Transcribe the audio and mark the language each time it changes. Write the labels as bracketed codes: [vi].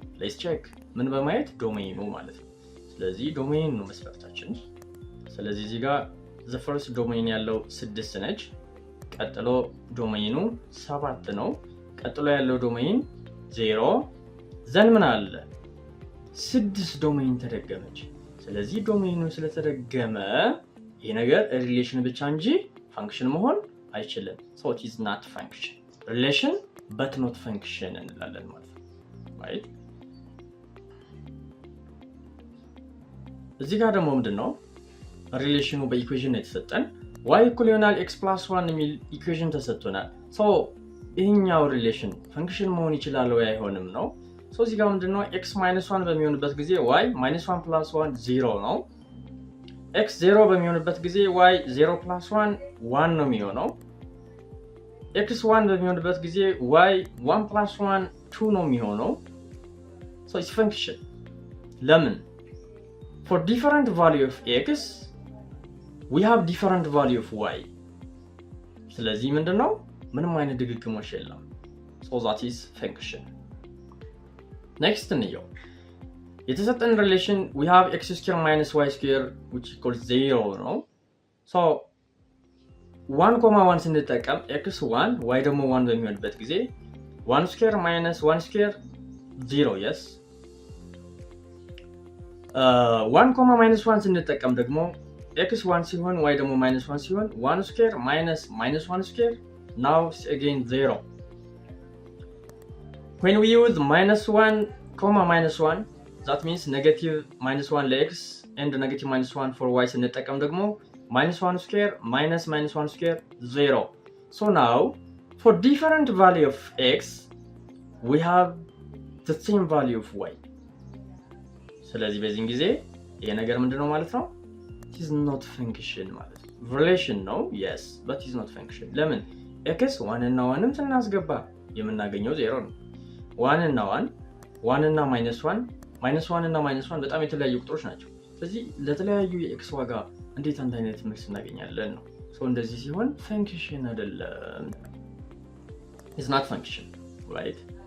[am] ሌትስ ቼክ። ምን በማየት ዶሜኑ ማለት ነው። ስለዚህ ዶሜን ነው መስፈርታችን። ስለዚህ እዚህ ጋር ዘ ፈርስት ዶሜን ያለው 6 ነች። ቀጥሎ ዶሜኑ 7 ነው። ቀጥሎ ያለው ዶሜን 0። ዘን ምን አለ? 6 ዶሜን ተደገመች። ስለዚህ ዶሜኑ ስለተደገመ ይሄ ነገር ሪሌሽን ብቻ እንጂ ፋንክሽን መሆን አይችልም። [en] it is not function. relation but not function [am] እንላለን ማለት ነው። [en] right? [am] እዚህ ጋር ደግሞ ምንድነው? ሪሌሽኑ በኢኩዌሽን ነው የተሰጠን። y = x + 1 የሚል ኢኩዌሽን ተሰጥቶናል። ይሄኛው ሪሌሽን ፈንክሽን መሆን ይችላል ወይ አይሆንም ነው። እዚህ ጋር ምንድነው? x - 1 በሚሆንበት ጊዜ y -1 + 1 0 ነው። x 0 በሚሆንበት ጊዜ y 0 + 1 1 ነው የሚሆነው። x 1 በሚሆንበት ጊዜ y 1 + 1 2 ነው የሚሆነው። [en] it's function. [am] ለምን? [en] for different value of x we have different value of y. [am] ስለዚህ ምንድነው? ምንም አይነት ድግግሞሽ የለም። [en] that is function. [am] next እንየው። የተሰጠን ሪሌሽን [en] we have x² - y² which equals 0 [am] ነው። 1,1 ስንጠቀም x1 y ደግሞ 1 በሚሆንበት ጊዜ 1² - 1² 0 yes [en] 1,-1 [am] ስንጠቀም ደግሞ x1 ሲሆን y ደግሞ -1 ሲሆን [en] 1² - -1² now again 0 when we use -1, -1 that means negative -1 ለx and negative -1 for y ስንጠቀም ደግሞ -1² -1² 0 now for different value of x we have the same value of y. [am] ስለዚህ በዚህን ጊዜ ይሄ ነገር ምንድነው ማለት ነው? [en] it is not function [am] ማለት ነው። [en] relation ነው yes but it is not function. [am] ለምን? x 1 እና 1ም ስናስገባ የምናገኘው 0 ነው። 1 እና 1 1 እና -1 -1 እና -1 በጣም የተለያዩ ቁጥሮች ናቸው። ስለዚህ ለተለያዩ የኤክስ ዋጋ እንዴት አንድ አይነት መልስ እናገኛለን ነው። እንደዚህ ሲሆን ፈንክሽን አይደለም። [en] it's not function right?